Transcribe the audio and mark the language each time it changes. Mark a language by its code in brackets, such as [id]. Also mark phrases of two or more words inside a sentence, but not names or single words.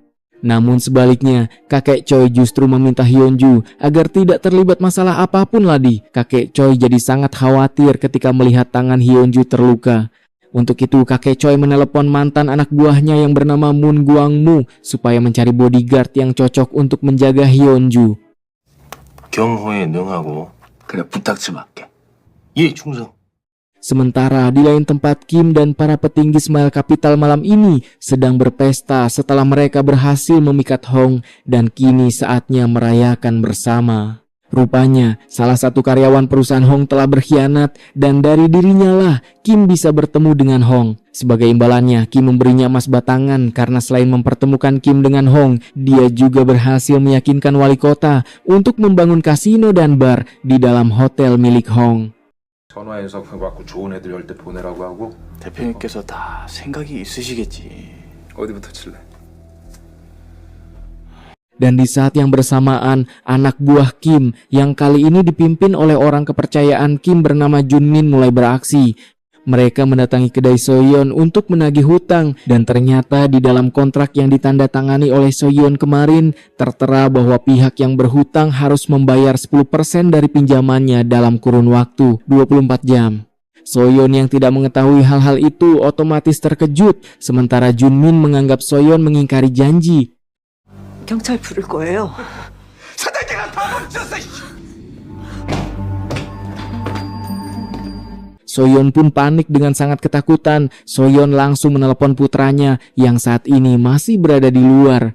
[id] Namun sebaliknya, kakek Choi justru meminta Hyunju agar tidak terlibat masalah apapun lagi. Kakek Choi jadi sangat khawatir ketika melihat tangan Hyunju terluka. Untuk itu kakek Choi menelepon mantan anak buahnya yang bernama Moon Gwang-mu supaya mencari bodyguard yang cocok untuk menjaga Hyunju. [ko] 경호에 능하고 그래 부탁 좀 할게. 예, 충성. [id] Sementara di lain tempat Kim dan para petinggi Smile Capital malam ini sedang berpesta setelah mereka berhasil memikat Hong dan kini saatnya merayakan bersama. Rupanya salah satu karyawan perusahaan Hong telah berkhianat dan dari dirinya lah Kim bisa bertemu dengan Hong. Sebagai imbalannya Kim memberinya emas batangan karena selain mempertemukan Kim dengan Hong, dia juga berhasil meyakinkan wali kota untuk membangun kasino dan bar di dalam hotel milik Hong. [ko] 전화해서 그거 갖고 좋은 애들 열 때 보내라고 하고. 대표님께서 다 생각이 있으시겠지. 어디부터 칠래? [id] Dan di saat yang bersamaan, anak buah Kim yang kali ini dipimpin oleh orang kepercayaan Kim bernama Junmin mulai beraksi. Mereka mendatangi kedai Soyeon untuk menagih hutang dan ternyata di dalam kontrak yang ditandatangani oleh Soyeon kemarin tertera bahwa pihak yang berhutang harus membayar 10% dari pinjamannya dalam kurun waktu 24 jam. Soyeon yang tidak mengetahui hal-hal itu otomatis terkejut, sementara Junmin menganggap Soyeon mengingkari janji. [ko] 경찰 부를 거예요. 사장님가 다 멈췄어. [id] Soyeon pun panik dengan sangat ketakutan. Soyeon langsung menelepon putranya yang saat ini masih berada di luar.